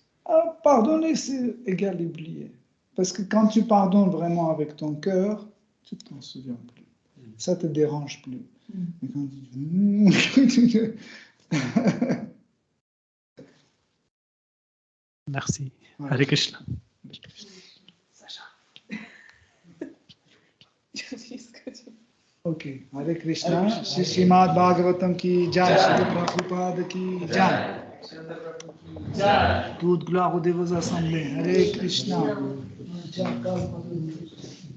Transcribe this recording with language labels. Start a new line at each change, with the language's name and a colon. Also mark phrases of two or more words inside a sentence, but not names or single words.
French: Pardonner, c'est égal oublier. Parce que quand tu pardonnes vraiment avec ton cœur, tu ne t'en souviens plus. Ça ne te dérange plus. Mais quand tu dis... Merci. Voilà.
Sanskrit: हरे कृष्ण.
French: Sacha. Ok.
Sanskrit: हरे कृष्ण.
Hindi: श्रीमद् भागवतम् की जय। श्रील प्रभुपाद की जय.
French: Toute gloire aux dévots assemblés.
Sanskrit: हरे कृष्ण.